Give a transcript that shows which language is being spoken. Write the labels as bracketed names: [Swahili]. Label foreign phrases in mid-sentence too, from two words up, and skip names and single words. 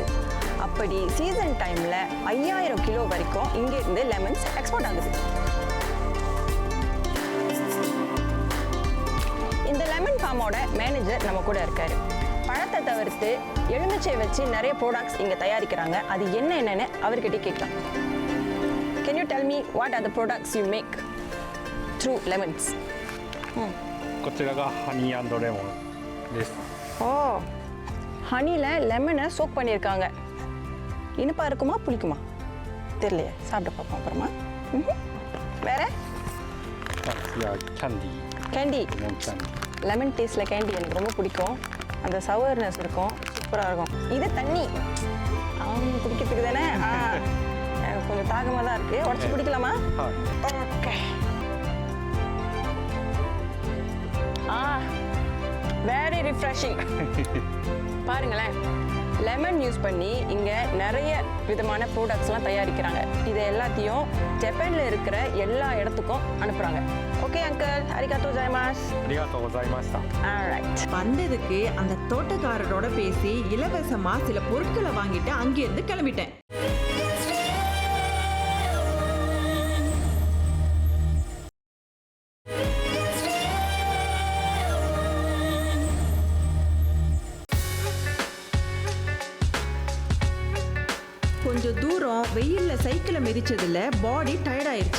[Tamil] அப்படி [English] season time-il [Tamil] 5000 கிலோ வரைக்கும் இங்கேருந்து [English] lemons export [Tamil] ஆகுது. இந்த [English] lemon farm-oda manager [Tamil] நம்ம கூட இருக்காரு. பழத்தை தவிர்த்து எலுமிச்சை வச்சு நிறைய ப்ராடக்ட்ஸ் இங்கே தயாரிக்கிறாங்க. அது என்னென்னு அவர்கிட்ட கேட்கலாம். [English] Can you tell me what are the products you make through lemons? [Japanese] こちらがハニー&レモンです。 [Tamil] ஓ, [English] honey-il lemon-ai soak [Tamil] பண்ணியிருக்காங்க. இனிப்பா இருக்குமா புளிக்குமா தெரியலையே, சாப்பிட பார்ப்போம் அப்புறமா. வேற? [Japanese] 次はキャンディー。 கேண்டி. レモンキャンディー。 [English] lemon taste-il candy [Tamil] எனக்கு ரொம்ப பிடிக்கும். அந்த சவர்னஸ் இருக்கும், சூப்பராக இருக்கும். இது தண்ணி குடிக்கிறதுக்கு தானே? எனக்கு கொஞ்சம் தாகமாக தான் இருக்குது. உடச்சி குடிக்கலாமா? [English] Okay. Very refreshing. [Tamil] பாருங்களேன், [English] lemon use [Tamil] பண்ணி இங்கே நிறைய விதமான ப்ராடக்ட்ஸ்லாம் தயாரிக்கிறாங்க. இது எல்லாத்தையும் ஜப்பானில் இருக்கிற எல்லா இடத்துக்கும் அனுப்புகிறாங்க. [English] okay uncle, [Japanese] ありがとうございます. ありがとうございました。 [Tamil] ஆல்ரைட். வந்ததுக்கு அந்த தோட்டக்காரரோட பேசி இலவசமா சில பொருட்களை வாங்கிட்டு அங்கேருந்து கிளம்பிட்டேன். கொஞ்சம் தூரம் வெயில்ல சைக்கிளை மிதிச்சதுல [English] body tired [Tamil] ஆயிடுச்சு.